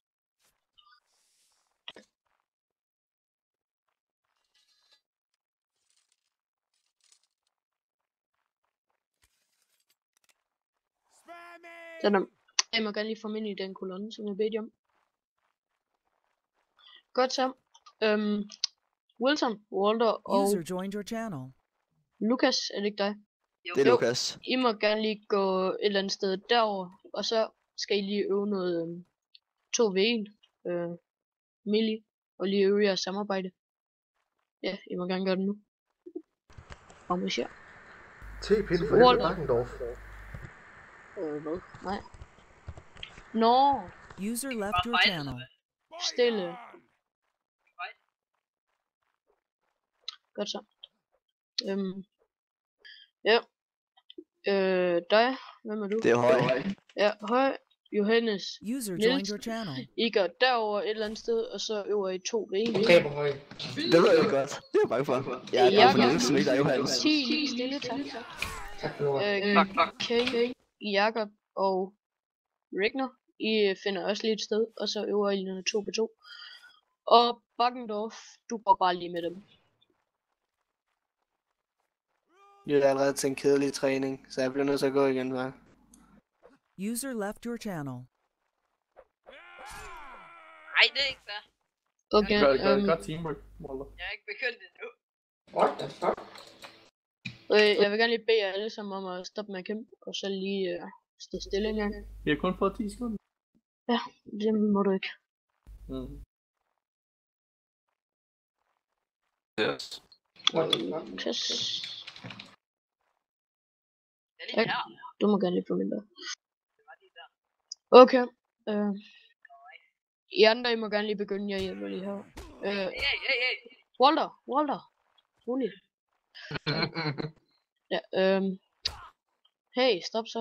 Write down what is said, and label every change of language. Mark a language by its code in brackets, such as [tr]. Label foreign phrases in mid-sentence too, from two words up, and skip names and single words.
[da] Sådan. Jeg må gerne lige få mig ind i den kolonne, som jeg bedte om. Godt så. Wilson, Walter og [en] User joined your channel. [da] Lukas, er det ikke dig? Jo. Det er Lukas. I må gerne lige gå et eller andet sted derover, og så skal I lige øve noget 2v1 melee, og lige øve jeres samarbejde. Ja, I må gerne gøre det nu. Arrangér. T-pin for Walter. Helge Backendorf. Hvad? Nej. Nå, [en] User left your channel. [da] stille. Godt så. Ja. Dig. Hvem er du? Det er høj. Ja, høj. Johannes. [en] User [da] Niels. [en] joined your channel. [da] I går derover et eller andet sted, og så øver I 2v1. Du dræber høj. Det ved jeg godt. Det er jeg bange for. Jeg er bange for Niels, som ikke er Johannes. 10 lige stille, tak. Tak for ordet. Kay, Jakob og Ragnar. I finder også lige et sted, og så øver I noget 2 på 2. Og Backendorf, du går bare lige med dem. Det er allerede til en kedelig træning, så jeg bliver nødt til at gå igen, hva'? [en] User left your channel. [da] Nej, det er ikke fair. Okay, Gør det godt teamwork, Walter. Jeg er ikke begyndt endnu. [en] What the fuck? [da] jeg vil gerne lige bede jer alle sammen om at stoppe med at kæmpe, og så lige stå stille en gang. Vi har kun fået 10 sekunder. Ja, det må du ikke. Yes. [en] What the fuck? [da] Yes. Jeg er lige her. Du må gerne lige få min der. Okay. I andre, I må gerne lige begynde, jeg hjælper lige her. Hey. Walter. Rolig. Ja, hey, stop så.